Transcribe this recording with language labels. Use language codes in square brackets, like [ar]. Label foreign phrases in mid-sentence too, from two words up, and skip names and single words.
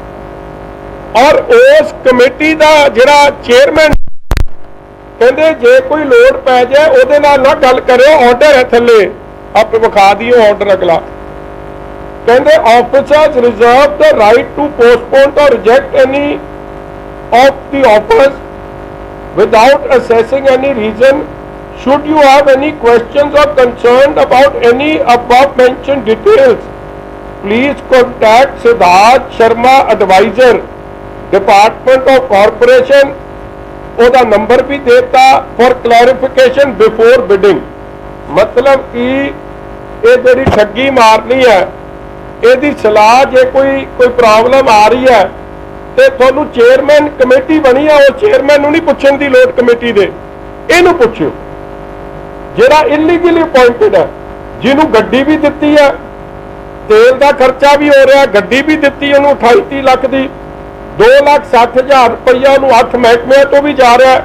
[pa] ਔਰ ਉਸ ਕਮੇਟੀ ਦਾ ਜਿਹੜਾ ਚੇਅਰਮੈਨ ਕਹਿੰਦੇ ਜੇ ਕੋਈ ਲੋੜ ਪੈ ਜਾਏ ਉਹਦੇ ਨਾਲ ਨਾ ਗੱਲ ਕਰਿਓ, ਆਰਡਰ ਹੈ ਥੱਲੇ, ਆਪੇ ਵਿਖਾ ਦਿਓ ਆਰਡਰ ਅਗਲਾ। [en] ਕਹਿੰਦੇ officers reserve the right to postpone or reject any of the offers without assessing any reason. Should you have any questions or concerned about any above mentioned details, please contact Siddharth Sharma, advisor, Department of Corporation. [pa] ਉਹਦਾ ਨੰਬਰ ਵੀ ਦੇਤਾ [en] for clarification before bidding. [pa] ਮਤਲਬ ਕਿ ਇਹ ਜਿਹੜੀ ਠੱਗੀ ਮਾਰਨੀ ਹੈ, ਇਹਦੀ ਸਲਾਹ ਜੇ ਕੋਈ ਪ੍ਰੋਬਲਮ ਆ ਰਹੀ ਹੈ ਤੇ ਤੁਹਾਨੂੰ ਚੇਅਰਮੈਨ ਕਮੇਟੀ ਬਣੀ ਆ, ਉਹ ਚੇਅਰਮੈਨ ਨੂੰ ਨਹੀਂ ਪੁੱਛਣ ਦੀ ਲੋੜ ਕਮੇਟੀ ਦੇ, ਇਹਨੂੰ ਪੁੱਛਿਓ ਜਿਹੜਾ [en] illegally appointed [pa] ਹੈ, ਜਿਹਨੂੰ ਗੱਡੀ ਵੀ ਦਿੱਤੀ ਹੈ, ਤੇਲ ਦਾ ਖਰਚਾ ਵੀ ਹੋ ਰਿਹਾ, ਗੱਡੀ ਵੀ ਦਿੱਤੀ ਉਹਨੂੰ 28-30 ਲੱਖ ਦੀ, 2,60,000 ਰੁਪਈਆ ਨੂੰ 8 ਮਹਿਕਮਿਆਂ ਤੋਂ ਵੀ ਜਾ ਰਿਹਾ।